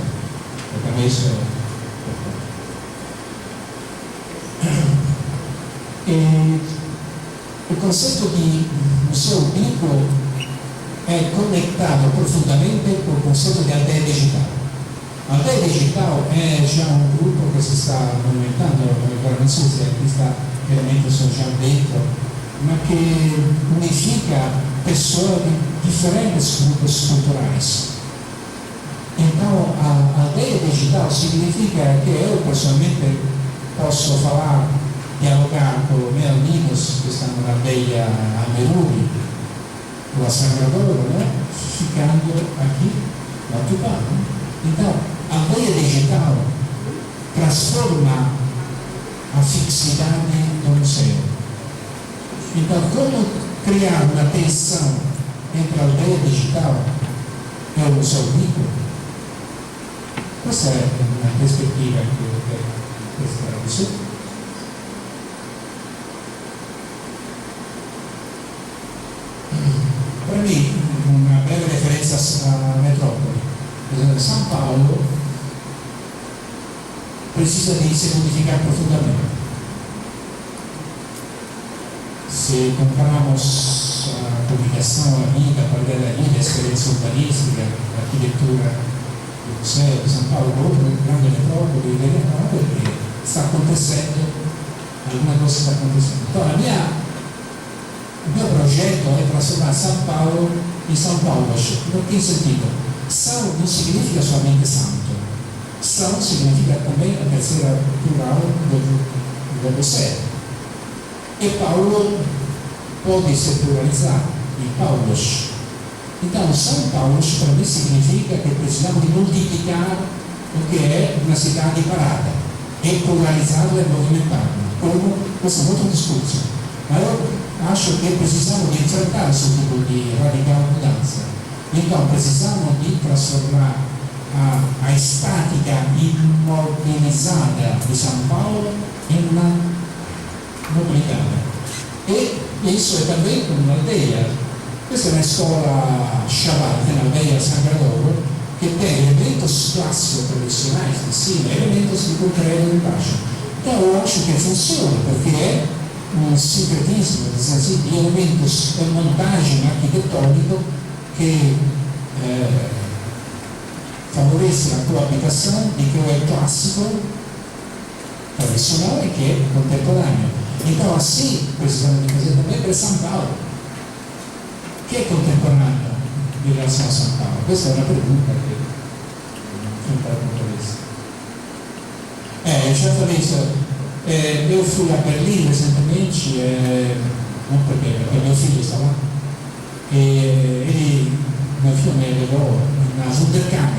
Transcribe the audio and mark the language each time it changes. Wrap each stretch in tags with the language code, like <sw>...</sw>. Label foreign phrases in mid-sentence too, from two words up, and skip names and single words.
<pt>E também isso é importante.</pt> <it>O conceito di museu ubiquo è conectato profondamente col concetto di Aldeia Digital. Aldeia Digital è già un gruppo che si sta movimentando, agora non so se questa veramente sono già dentro, ma che unifica pessoas di differenti gruppi culturali.</it> <pt>Então, a Aldeia Digital significa</pt> <it>che io personalmente</it> <pt>posso falar, dialogar com meus amigos que estão na aldeia Ameruri, ou a Sangradoro, né? Ficando aqui na Tupã. Então, a aldeia digital transforma a fixidade do museu. Então, como criar uma tensão entre a aldeia digital e o museu ubiquo?</pt> <it>Questa è una prospettiva che questa è. Per me, una breve referenza a metropoli.</it> <pt>San Paolo precisa di se modificar profundamente. Se comparamos a publicação, a vida, a qualidade da experiência urbanística, a arquitetura do museu de São Paulo, outra grande metrópole, veremos</pt> <it>perché sta</it> <pt>acontecendo, alguma coisa está acontecendo.</pt> <it>Então, o mio progetto è trasformare San Paolo in San Paolo. In che sentito?</it> <pt>São não significa somente santo. São significa também a terceira plural do você. E Paulo pode ser pluralizado em Paulos. Então, São Paulo para mim significa que precisamos de multiplicar o que é uma cidade parada. É pluralizado e movimentado.</pt> <it>Como questo è molto discorso. Ma io acho che</it> <pt>precisamos di enfrentar</pt> <it>questo tipo di radical mudanza.</it> <pt>Então, precisamos de transformar a estática imobilizada de São Paulo em uma mobilidade. E isso è também un'aldeia.</pt> <it>Questa è una scuola Shabbat, un'aldeia San Gregoro,</it> <pt>che tem elementos clássicos tradicionais de cima, elementos de concreto embaixo. Então, eu acho que funciona, porque é um sincretismo, assim, de elementos de montagem arquitetônica que favorece a coabitação de que é clássico, tradicional e que é contemporâneo. Então, assim, precisamos de fazer também para São Paulo, que é contemporâneo em relação a São Paulo.</pt> <it>Questa è una pergunta che</it> <pt>enfrentar com isso. Eu já falei isso. Eu fui a Berlim recentemente, não porque meu filho está lá, e meu filho me levou na Wunderkammer.</pt>